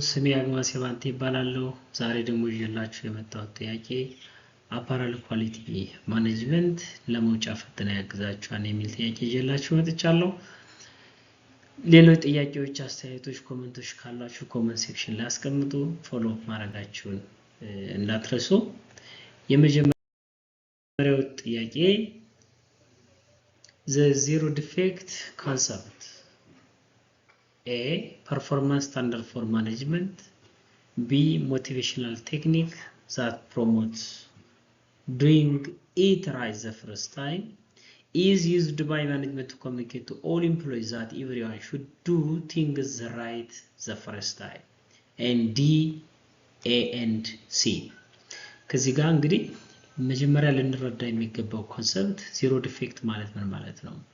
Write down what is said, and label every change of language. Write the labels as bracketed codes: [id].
[am] ስሜ አግማስ የባንቴ ይባላለሁ። ዛሬ ደግሞ ይዤላችሁ የመጣሁት ጥያቄ አፓራል ኳሊቲ ማኔጅመንት ለመውጫ ፈተና ያግዛችኋል የሚል ጥያቄ ይዤላችሁ መጥቻለሁ። ሌሎች ጥያቄዎች፣ አስተያየቶች፣ ኮሜንቶች ካላችሁ ኮሜንት ሴክሽን ላይ አስቀምጡ። ፎሎ ማድረጋችሁን እንዳትረሱ። የመጀመሪያው ጥያቄ [en] the zero defect concept A. Performance standard for management. B. Motivational technique that promotes doing it right the first time. Is used by management to communicate to all employees that everyone should do things right the first time. And D. A and C. [am] ከዚህ ጋር እንግዲህ መጀመሪያ ልንረዳ የሚገባው ኮንሰፕት ዜሮ ዲፌክት ማለት ምን ማለት ነው?